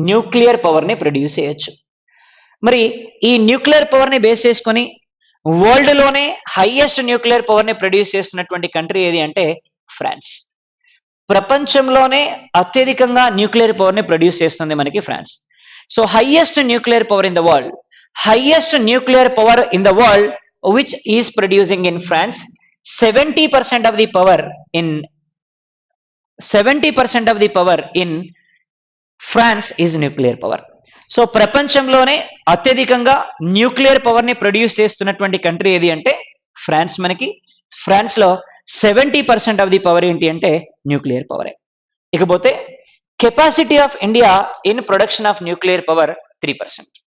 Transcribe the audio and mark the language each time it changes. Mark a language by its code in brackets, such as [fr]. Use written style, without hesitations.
[te] Nuclear power ని produce చేయొచ్చు. మరి ఈ న్యూక్లియర్ పవర్ ని బేస్ చేసుకొని వరల్డ్ లోనే హైయెస్ట్ న్యూక్లియర్ పవర్ ని ప్రొడ్యూస్ చేస్తున్నటువంటి కంట్రీ ఏది అంటే ఫ్రాన్స్. ప్రపంచంలోనే అత్యధికంగా న్యూక్లియర్ పవర్ ని ప్రొడ్యూస్ చేస్తుంది మనకి France. [en] So highest nuclear power in the world, highest nuclear power in the world which is producing in France 70% of the power in 70% of the power in France is nuclear power. [te] So ప్రపంచంలోనే అత్యధికంగా nuclear power ని produce చేస్తున్నటువంటి country ఏది అంటే France. మనకి France లో 70% [en] of the power [te] ఏంటి అంటే న్యూక్లియర్ పవరే. [en] ఇకపోతే capacity of India in production of nuclear power 3%.